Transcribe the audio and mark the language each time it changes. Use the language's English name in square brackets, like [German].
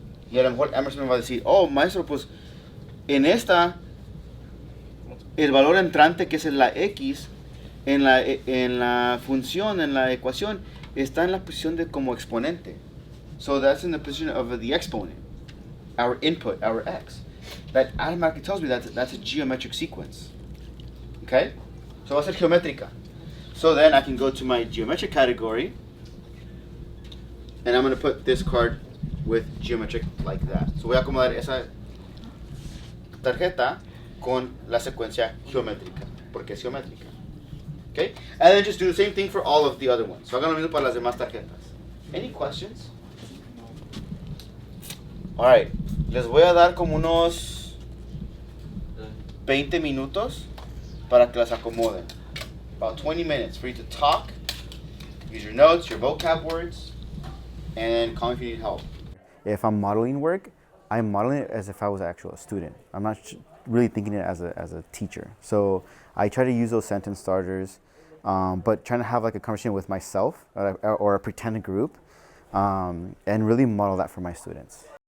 [Spanish] Y a lo mejor Emerson me va a decir, oh maestro, pues en esta, el valor entrante que es la x, en la función, en la ecuación, está en la posición de como exponente. [English] So that's in the position of the exponent, our input, our x. That automatically tells me that that's a geometric sequence. Okay? So [Spanish] va a ser geométrica. [English] So then I can go to my geometric category, and I'm going to put this card with geometric like that. [Spanish] So voy a acomodar esa tarjeta con la secuencia geométrica, porque es geométrica. Okay? [English] And then just do the same thing for all of the other ones. So [Spanish] hagan lo mismo para las demás tarjetas. [English] Any questions? [Spanish] Alright, les voy a dar como unos 20 minutos para que las acomoden. [English] About 20 minutes for you to talk, use your notes, your vocab words, and call me if you need help. If I'm modeling work, I'm modeling it as if I was actually a student. I'm not really thinking it as a teacher. So I try to use those sentence starters, but trying to have like a conversation with myself or a pretend group, and really model that for my students.